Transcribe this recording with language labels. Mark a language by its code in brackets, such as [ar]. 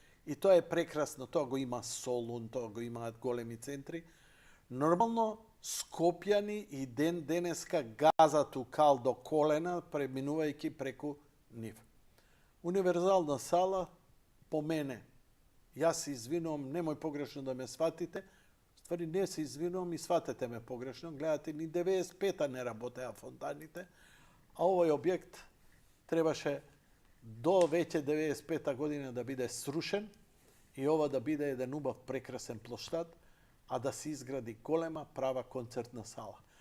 [mk] И тоа е прекрасно, тоа го има Солун, тоа го имаат големи центри. Нормално скопјани и денеска газат у кал до колена, преминувајќи преку нив. Универзална сала, по мене, [sr] ja se izvinujem, nemoj pogrešno da me shvatite. U stvari ne se izvinujem i shvatate me pogrešno. [mk] Gledate, ni 95-a ne работеа фонтаните, a ovaj objekt trebaše do veće 95-та година да биде срушен и ова да биде еден убав прекрасен плоштад, а да се изгради голема права концертна сала.